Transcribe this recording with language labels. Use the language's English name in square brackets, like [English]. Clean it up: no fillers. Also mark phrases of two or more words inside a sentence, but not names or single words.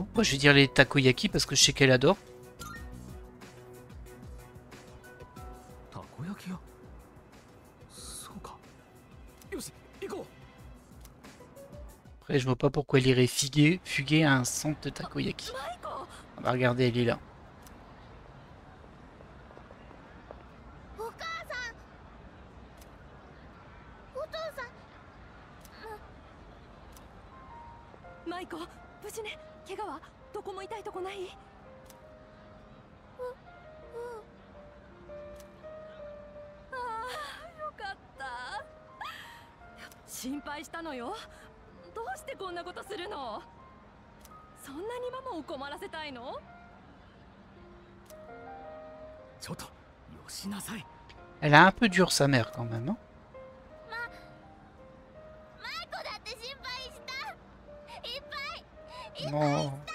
[French] Moi, je vais dire les takoyaki parce que je sais qu'elle adore. Après, je vois pas pourquoi elle irait fuguer à un centre de takoyaki. On va regarder, elle est là. Maiko, [Japanese] 無事ね。怪我はどこも痛いとこない？ああ、よかった。心配したのよ。どうしてこんなことするの？そんなにママを困らせたいの？ちょっとよしなさい。 [French] Elle a un peu dur sa mère quand même, hein. Non.